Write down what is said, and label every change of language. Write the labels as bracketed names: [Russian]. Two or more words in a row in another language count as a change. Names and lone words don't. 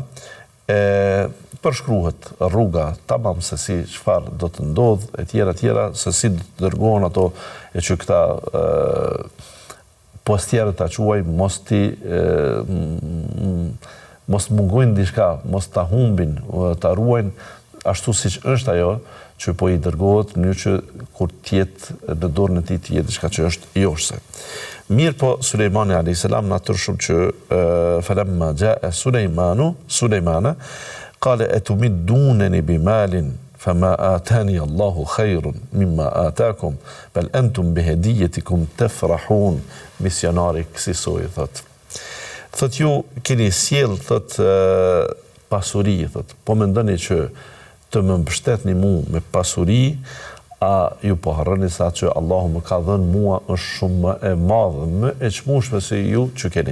[Albanian] Përshkruhet rruga tamam se si çfarë do të ndodh, e tjera, se si do të dërgohen ato, e që këta postjerët ta quaj, mos mungojnë diçka, mos ta humbin, ta ruajnë ashtu siç është ajo, që po i dërgohet në mënyrë që kur tjetë në dorën e tij të jetë diçka që është joshse. Mirë po Sulejmani [Arabic] عليه السلام [Albanian] natyrshëm që [Arabic] فلما جاء سليمان قال أتمدونن بمال فما آتاني الله خير مما آتاكم بل أنتم بهديتكم تفرحون. [Albanian] Misionari kësaj thot. Thot ju keni sjell thot pasuri, thot. Po mendoni që të më mbështetni mua me pasuri, a ju po harroni sa që Allahu më ka dhënë mua është shumë më e madhe, më e çmueshme se ju që keni.